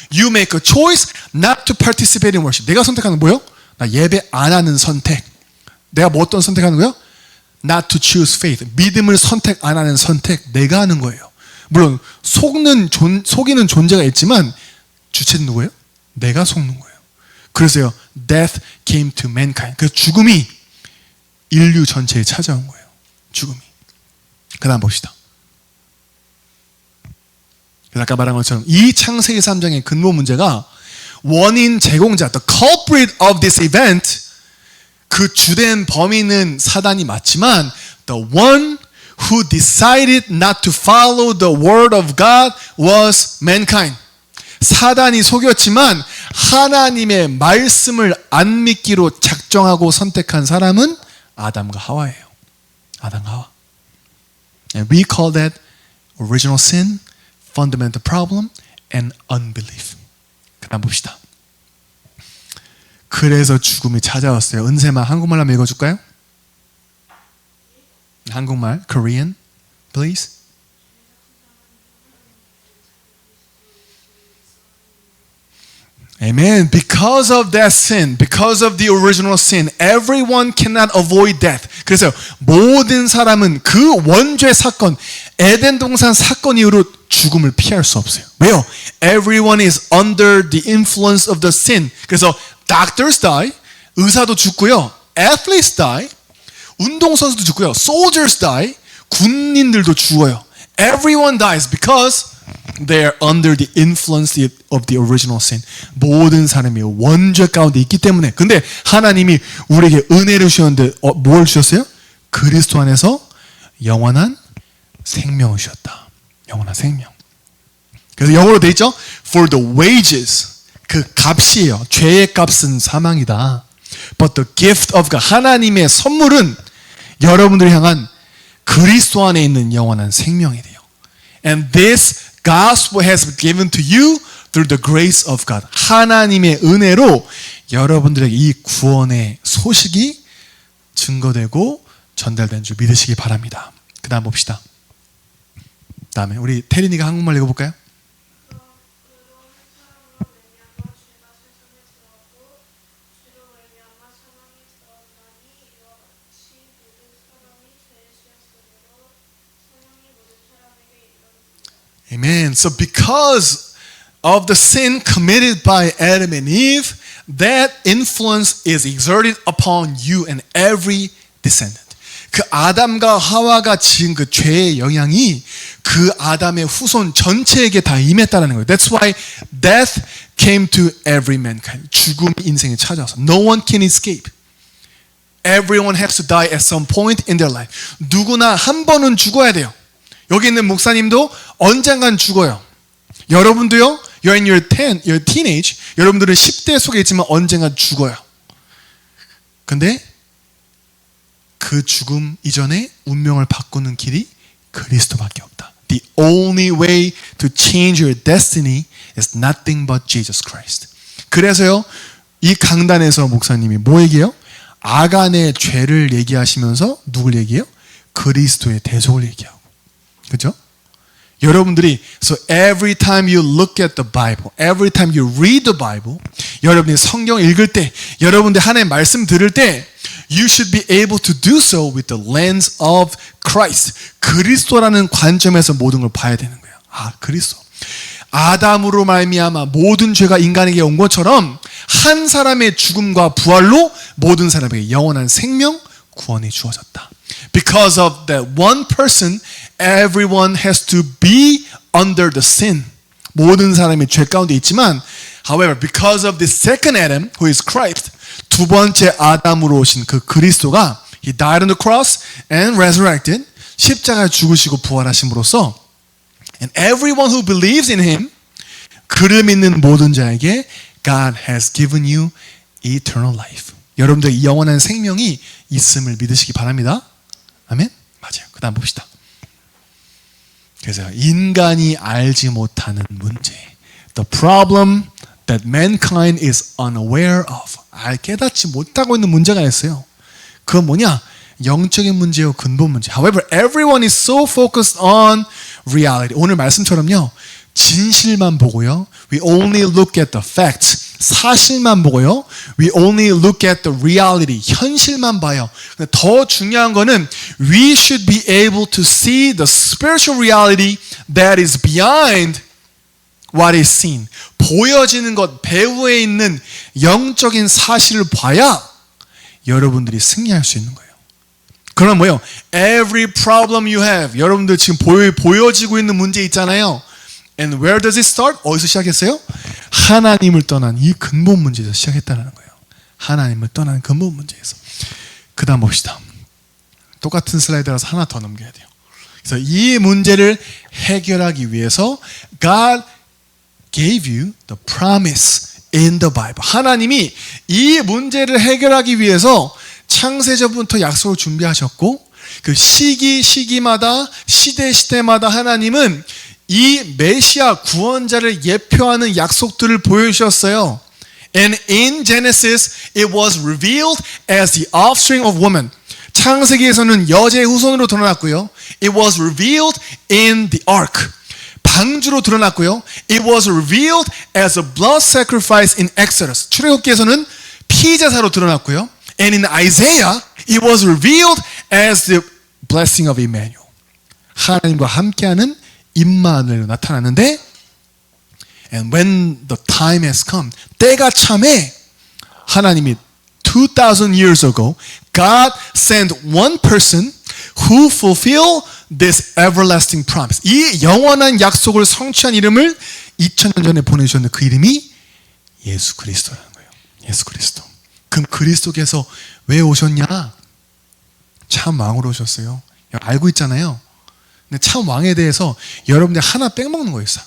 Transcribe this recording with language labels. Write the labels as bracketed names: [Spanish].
[English] You make a choice not to participate in worship. [Korean] 내가 선택하는 뭐예요? 나 예배 안 하는 선택. 내가 뭐 어떤 선택하는 거예요? [English] Not to choose faith. [Korean] 믿음을 선택 안 하는 선택. 내가 하는 거예요. 물론 속이는 존재가 있지만 주체는 누구예요? 내가 속는 거예요. 그래서요, [English] death came to mankind. [Korean] 그래서 죽음이 인류 전체에 찾아온 거예요. 죽음이. 그 다음 봅시다. 그래서 아까 말한 것처럼 이 창세기 3장의 근본 문제가 원인 제공자, [English] the culprit of this event, [Korean] 그 주된 범인은 사단이 맞지만 [English] the one who decided not to follow the word of God was mankind. [Korean] 사단이 속였지만 하나님의 말씀을 안 믿기로 작정하고 선택한 사람은 아담과 하와예요. 아담과 하와. [English] And we call that original sin, fundamental problem, and unbelief. [Korean] 그 다음 봅시다. 그래서 죽음이 찾아왔어요. 은세마 한국말 한번 읽어줄까요? 한국말, [English] Korean, please. Amen. Because of that sin, because of the original sin, everyone cannot avoid death. [Korean] 그래서 모든 사람은 그 원죄 사건, 에덴 동산 사건 이후로 죽음을 피할 수 없어요. 왜요? [English] Everyone is under the influence of the sin. [Korean] 그래서 [English] doctors die, [Korean] 의사도 죽고요. [English] athletes die, [Korean] 운동선수도 죽고요. [English] soldiers die, [Korean] 군인들도 죽어요. [English] Everyone dies because they are under the influence of the original sin. [Korean] 모든 사람이 원죄 가운데 있기 때문에. 근데 하나님이 우리에게 은혜를 주셨는데 뭘 주셨어요? 그리스도 안에서 영원한 생명을 주셨다. 영원한 생명. 그래서 영어로 돼 있죠? [English] For the wages. [Korean] 그 값이에요. 죄의 값은 사망이다. [English] But the gift of God. [Korean] 하나님의 선물은 여러분들을 향한 그리스도 안에 있는 영원한 생명이 돼요. [English] And this gospel has been given to you through the grace of God. [Korean] 하나님의 은혜로 여러분들에게 이 구원의 소식이 증거되고 전달된 줄 믿으시기 바랍니다. 그 다음 봅시다. 다음에 우리 태린이가 한국말 읽어볼까요? [English] Amen. So because of the sin committed by Adam and Eve, that influence is exerted upon you and every descendant. [Korean] 그 아담과 하와가 지은 그 죄의 영향이 그 아담의 후손 전체에게 다 임했다는 거예요. [English] That's why death came to every mankind. [Korean] 죽음이 인생에 찾아와서 [English] no one can escape. Everyone has to die at some point in their life. [Korean] 누구나 한 번은 죽어야 돼요. 여기 있는 목사님도 언젠간 죽어요. 여러분도요. [English] You're in your teenage. [Korean] 여러분들은 10대 속에 있지만 언젠간 죽어요. 근데 그 죽음 이전에 운명을 바꾸는 길이 그리스도밖에 없다. [English] The only way to change your destiny is nothing but Jesus Christ. [Korean] 그래서요. 이 강단에서 목사님이 뭐 얘기해요? 아간의 죄를 얘기하시면서 누굴 얘기해요? 그리스도의 대속을 얘기하고. 그죠? 여러분들이 [English] so every time you look at the Bible, every time you read the Bible, [Korean] 여러분이 성경 읽을 때, 여러분들 하나님의 말씀 들을 때 [English] you should be able to do so with the lens of Christ. [Korean] 그리스도라는 관점에서 모든 걸 봐야 되는 거예요. 아, 그리스도. 아담으로 말미암아 모든 죄가 인간에게 온 것처럼 한 사람의 죽음과 부활로 모든 사람에게 영원한 생명, 구원이 주어졌다. [English] Because of that one person, everyone has to be under the sin. [Korean] 모든 사람이 죄 가운데 있지만, [English] however, because of the second Adam, who is Christ, [Korean] 두 번째 아담으로 오신 그 그리스도가 [English] He died on the cross and resurrected. [Korean] 십자가에 죽으시고 부활하심으로써 [English] and everyone who believes in Him, [Korean] 그를 믿는 모든 자에게 [English] God has given you eternal life. [Korean] 여러분들 영원한 생명이 있음을 믿으시기 바랍니다. 아멘? 맞아요. 그 다음 봅시다. 그래서 인간이 알지 못하는 문제. [English] The problem that mankind is unaware of. [Korean] 깨닫지 못하고 있는 문제가 있어요. 그건 뭐냐? 영적인 문제요, 근본 문제. [English] However, everyone is so focused on reality. [Korean] 오늘 말씀처럼요. 진실만 보고요. [English] We only look at the facts. [Korean] 사실만 보고요. [English] We only look at the reality. [Korean] 현실만 봐요. 근데 더 중요한 거는 [English] we should be able to see the spiritual reality that is behind what is seen. [Korean] 보여지는 것, 배후에 있는 영적인 사실을 봐야 여러분들이 승리할 수 있는 거예요. 그럼 뭐요? [English] Every problem you have. [Korean] 여러분들 지금 보여지고 있는 문제 있잖아요. [English] And where does it start? [Korean] 어디서 시작했어요? 하나님을 떠난 이 근본 문제에서 시작했다는 거예요. 하나님을 떠난 근본 문제에서. 그 다음 봅시다. 똑같은 슬라이드라서 하나 더 넘겨야 돼요. 그래서 이 문제를 해결하기 위해서 [English] God gave you the promise in the Bible. [Korean] 하나님이 이 문제를 해결하기 위해서 창세전부터 약속을 준비하셨고 그 시기마다 시대마다 하나님은 이 메시아 구원자를 예표하는 약속들을 보여주셨어요. [English] And in Genesis it was revealed as the offspring of woman. [Korean] 창세기에서는 여자의 후손으로 드러났고요. [English] It was revealed in the ark. [Korean] 방주로 드러났고요. [English] It was revealed as a blood sacrifice in Exodus. [Korean] 출애굽기에서는 피제사로 드러났고요. [English] And in Isaiah, it was revealed as the blessing of Emmanuel. [Korean] 하나님과 함께하는 임마누엘로 나타났는데, [English] and when the time has come, [Korean] 때가 참에 하나님이 [English] 2,000 years ago, God sent one person who fulfilled this everlasting promise. [Korean] 이 영원한 약속을 성취한 이름을 2000년 전에 보내주셨는데 그 이름이 예수 그리스도라는 거예요. 예수 그리스도. 그럼 그리스도께서 왜 오셨냐? 참 왕으로 오셨어요. 알고 있잖아요. 근데 참 왕에 대해서 여러분들 하나 빼먹는 거예요.